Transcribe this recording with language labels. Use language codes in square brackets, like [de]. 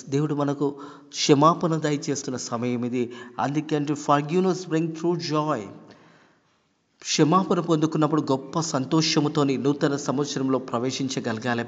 [te] దేవుడు మనకు క్షమాపణ దయచేస్తున్న సమయం ఇది. అందుకంటే [en] forgiveness bring true joy. [te] క్షమాపణ పొందుకున్నప్పుడు గొప్ప సంతోషముతోని నూతన సంవత్సరంలో ప్రవేశించగలగాలి.